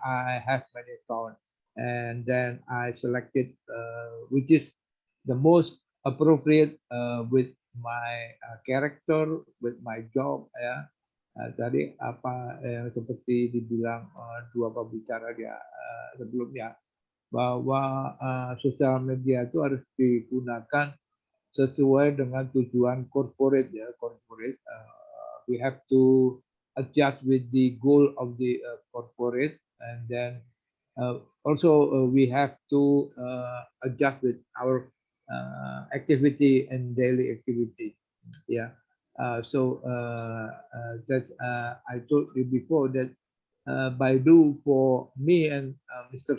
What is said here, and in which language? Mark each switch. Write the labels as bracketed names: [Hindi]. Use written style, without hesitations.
[English] I have many accounts, and then I selected which is the most appropriate with my character, with my job ya. [Indonesian] Tadi apa yang seperti dibilang dua pembicara dia sebelumnya, bahwa sosial media itu harus digunakan sesuai dengan tujuan corporate ya, corporate. [English] We have to adjust with the goal of the corporate, and then also we have to adjust with our activity and daily activity. Yeah. So that's I told you before that Baidu for me and Mr.